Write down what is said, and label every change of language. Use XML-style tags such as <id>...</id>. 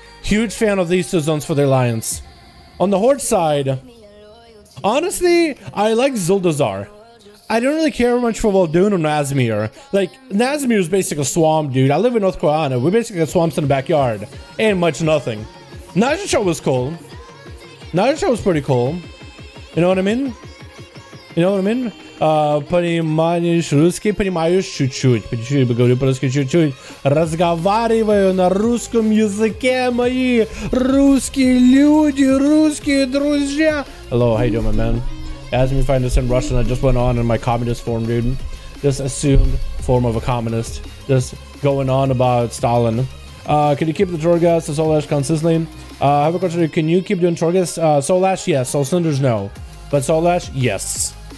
<en>Huge fan of these two zones for the Alliance. On the Horde side, honestly, I like Zuldazar. I don't really care much for Vol'dun or Nazmir. Like, Nazmir is basically a swamp, dude. I live in North Carolina. We basically got swamps in the backyard. And much nothing. Najasha was cool. Najasha was pretty cool. You know what I mean? You know what I mean?</en> <ru>Понимаешь русский, понимаешь чуть-чуть. Чуть-чуть поговорю по-русски, чуть-чуть. Разговариваю на русском языке, мои русские люди, русские друзья.</ru> <en>Hello, how you doing, my man? Asked me if I understand Russian. I just went on in my communist form, dude. Just assumed form of a communist. Just going on about Stalin. Can you keep the Torghast and Soul Ash consistently? I have a question. Can you keep doing Torghast? Soul Ash, yes. Soul Cinders, no. But Soul Ash, yes.</en>